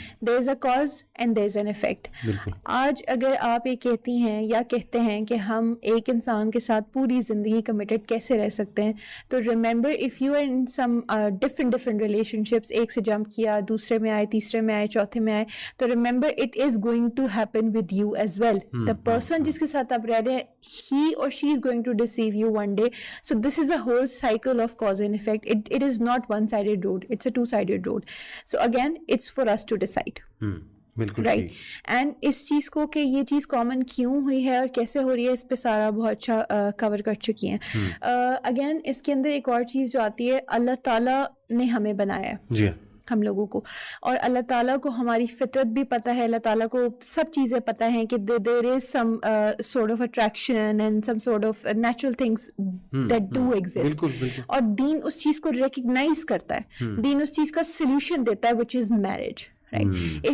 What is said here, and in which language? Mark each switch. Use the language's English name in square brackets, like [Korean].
[English] There is a cause and there is an effect. [Urdu] آج اگر آپ یہ کہتی ہیں یا کہتے ہیں کہ ہم ایک انسان کے ساتھ پوری زندگی کمیٹڈ کیسے رہ سکتے ہیں, تو [English] remember if you are in some different relationships, [Urdu] ایک سے جمپ کیا, دوسرے میں آئے, تیسرے میں آئے, چوتھے میں آئے, تو [English] Remember it is going to happen with you as well. The person [Urdu] جس کے ساتھ آپ رہ رہے ہیں [English] He اور she is going to deceive you one day. So this is a whole cycle of cause and effect. It is not one sided road, it's a two sided road. So again it's for us to decide, right. [Urdu] And اس چیز کو کہ یہ چیز common کیوں ہوئی ہے اور کیسے ہو رہی ہے اس پہ سارا بہت اچھا کور کر چکی ہیں. اگین اس کے اندر ایک اور چیز جو آتی ہے, اللہ تعالیٰ نے ہمیں بنایا ہے ہم لوگوں کو, اور اللہ تعالیٰ کو ہماری فطرت بھی پتہ ہے, اللہ تعالیٰ کو سب چیزیں پتہ ہیں کہ [English] there is some sort of attraction and some sort of natural things that do exist, [Urdu] اور دین اس چیز کو ریکگنائز کرتا ہے, دین اس چیز کا سلیوشن دیتا ہے [English] which is marriage, [Urdu] رائٹ.